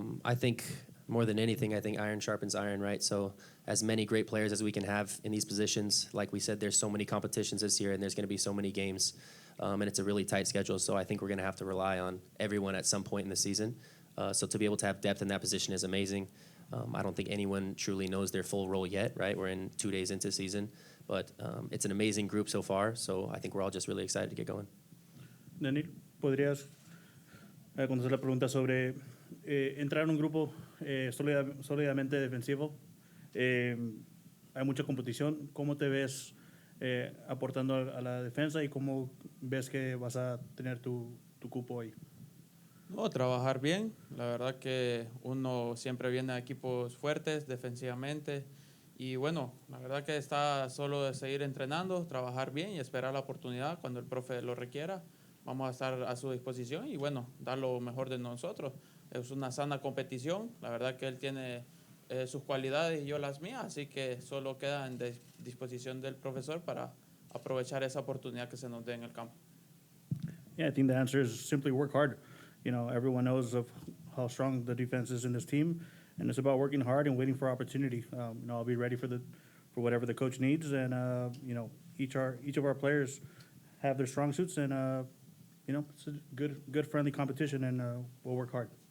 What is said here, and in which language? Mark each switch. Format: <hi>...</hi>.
<en>I think more than anything, I think iron sharpens iron, right? So as many great players as we can have in these positions, like we said, there's so many competitions this year, and there's going to be so many games, and it's a really tight schedule. So I think we're going to have to rely on everyone at some point in the season. So to be able to have depth in that position is amazing. I don't think anyone truly knows their full role yet, right? We're in 2 days into season, but it's an amazing group so far. So I think we're all just really excited to get going.</en> <es>Denil, ¿podrías contestar la pregunta sobre entrar en un grupo sólidamente defensivo? Hay mucha competición. ¿Cómo te ves aportando a la defensa y cómo ves que vas a tener tu tu cupo ahí? No, trabajar bien. La verdad que uno siempre viene a equipos fuertes defensivamente. Y bueno, la verdad que está solo de seguir entrenando, trabajar bien y esperar la oportunidad cuando el profe lo requiera. Vamos a estar a su disposición y bueno, dar lo mejor de nosotros. Es una sana competición. La verdad que él tiene sus cualidades y yo las mías, así que solo queda en disposición del profesor para aprovechar esa oportunidad que se nos dé en el campo.</es> <en>Yeah, I think the answer is simply work hard. You know, everyone knows of how strong the defense is in this team, and it's about working hard and waiting for opportunity. You know, I'll be ready for whatever the coach needs, and you know, each of our players have their strong suits, and you know, it's a good friendly competition, and we'll work hard.</en>